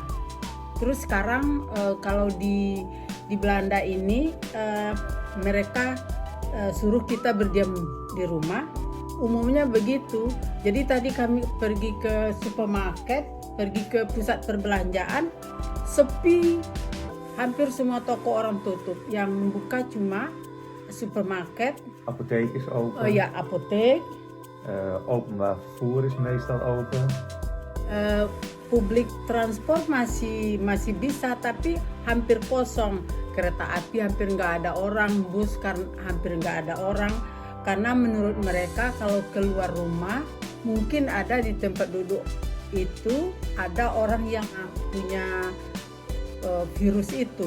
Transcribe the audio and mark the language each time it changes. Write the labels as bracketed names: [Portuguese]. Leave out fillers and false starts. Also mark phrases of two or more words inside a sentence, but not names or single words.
[Indonesian] Terus sekarang kalau di Belanda ini mereka suruh kita berdiam di rumah, umumnya begitu. Jadi tadi kami pergi ke supermarket, pergi ke pusat perbelanjaan, sepi, hampir semua toko orang tutup. Yang buka cuma supermarket. [Dutch] Apotheek is open. [Indonesian] Oh ya, apotheek. [Dutch] Openbaar vervoer is meestal open. [English] Public transport [Indonesian] masih bisa, tapi hampir kosong. Kereta api hampir nggak ada orang, bus kan hampir nggak ada orang. Karena menurut mereka kalau keluar rumah mungkin ada di tempat duduk itu ada orang yang punya virus itu.